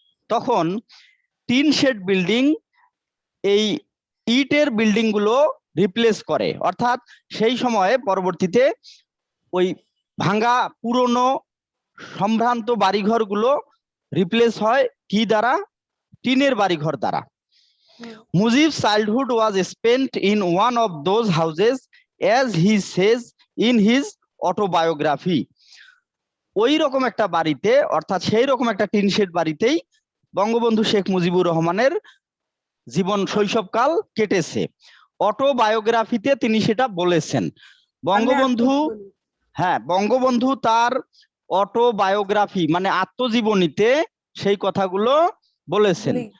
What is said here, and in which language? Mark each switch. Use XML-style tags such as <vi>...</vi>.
<bn>তখন tin shed building এই ইটের বিল্ডিং গুলো রিপ্লেস করে, অর্থাৎ সেই সময়ে পরবর্তীতে ওই ভাঙ্গা পুরনো সম্ভ্রান্ত বাড়িঘর গুলো রিপ্লেস হয় কি দ্বারা? টিনের বাড়িঘর দ্বারা।</bn> <en>Mujib's childhood was spent in one of those houses, as he says in his autobiography.</en> <bn>ওই রকম একটা বাড়িতে, অর্থাৎ সেই রকম একটা টিন শেড বাড়িতেই বঙ্গবন্ধু শেখ মুজিবুর রহমানের জীবন শৈশবকাল কেটেছে। অটোবায়োগ্রাফিতে তিনি সেটা বলেছেন। বঙ্গবন্ধু, হ্যাঁ, বঙ্গবন্ধু তার অটোবায়োগ্রাফি মানে আত্মজীবনীতে সেই কথাগুলো বলেছেন।</bn>